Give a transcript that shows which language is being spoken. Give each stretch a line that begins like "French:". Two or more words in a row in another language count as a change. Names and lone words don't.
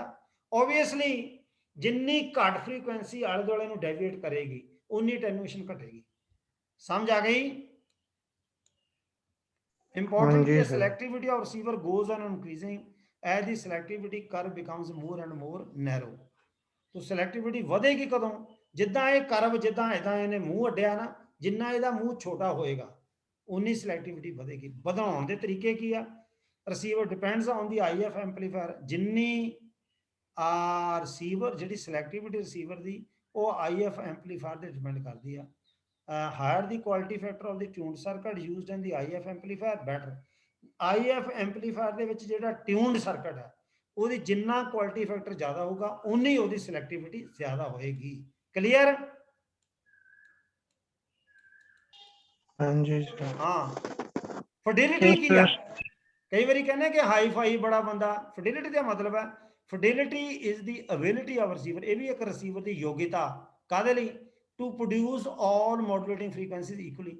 Punjabi: ਓਬਵੀਅਸਲੀ ਜਿੰਨੀ ਘੱਟ ਫ੍ਰੀਕੁਐਂਸੀ ਆਲੇ ਦੁਆਲੇ ਨੂੰ ਡੈਵੀਏਟ ਕਰੇਗੀ ਉਨੀ ਅਟੈਨੂਏਸ਼ਨ ਘਟੇਗੀ, ਸਮਝ ਆ ਗਈ।
English: Important
Punjabi: ਹਾਂਜੀ
English: the sir। selectivity of receiver goes on increasing as the selectivity curve becomes more and more narrow।
Punjabi: तो selectivity ਵਧੇਗੀ ਕਦੋਂ, ਜਿੱਦਾਂ ਇਹ ਕਰਵ ਜਿੱਦਾਂ ਇਦਾਂ ਇਹਨੇ ਮੂੰਹ ਅੱਡਿਆ ਨਾ, ਜਿੰਨਾ ਇਹਦਾ ਮੂੰਹ ਛੋਟਾ ਹੋਏਗਾ ਉਨੀ selectivity ਵਧੇਗੀ। ਵਧਾਉਣ ਦੇ ਤਰੀਕੇ ਕੀ ਆ,
English: receiver depends on the IF amplifier,
Punjabi: ਜਿੰਨੀ receiver ਜਿਹੜੀ
English: selectivity receiver
Punjabi: ਦੀ ਉਹ
English: IF amplifier
Punjabi: ਤੇ ਡਿਪੈਂਡ ਕਰਦੀ ਆ।
English: higher the quality factor of the tuned circuit used in the IF amplifier better। IF amplifier
Punjabi: ਦੇ ਵਿੱਚ ਜਿਹੜਾ
English: tuned circuit
Punjabi: ਹੈ ਉਹਦੀ ਜਿੰਨਾ
English: quality factor
Punjabi: ਜ਼ਿਆਦਾ ਹੋਊਗਾ ਉਨੀ ਉਹਦੀ ਸਿਲੈਕਟਿਵਿਟੀ ਜ਼ਿਆਦਾ ਹੋਏਗੀ। ਕਲੀਅਰ? ਹਾਂਜੀ sir। ਹਾਂ। ਫਿਡਿਲਿਟੀ ਕੀ ਆ,
English: Yes
Punjabi: ਕਈ ਵਾਰੀ ਕਹਿੰਦੇ ਕਿ
English: hi-fi
Punjabi: ਬੜਾ ਬੰਦਾ, ਫਿਡਿਲਿਟੀ ਦਾ ਮਤਲਬ ਹੈ
English: fidelity is the ability of receiver,
Punjabi: ਇਹ ਵੀ ਇੱਕ ਰਿਸੀਵਰ ਦੀ ਯੋਗਤਾ ਕਾਹਦੇ ਲਈ,
English: to produce all modulating frequencies equally.